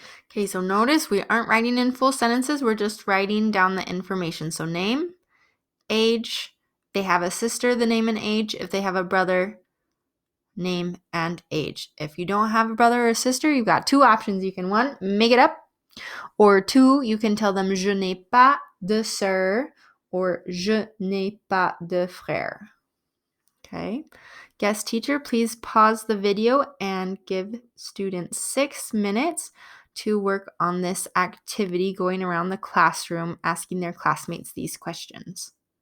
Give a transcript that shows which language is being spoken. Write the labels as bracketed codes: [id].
[en] Okay, so notice we aren't writing in full sentences, we're just writing down the information. So name, age, they have a sister, the name and age. If they have a brother, name and age. If you don't have a brother or sister, you've got two options. You can, one, make it up, or two, you can tell them [fr] je n'ai pas de sœur [en] or [fr] je n'ai pas de frère. [en] Okay. Guest teacher, please pause the video and give students 6 minutes to work on this activity going around the classroom asking their classmates these questions.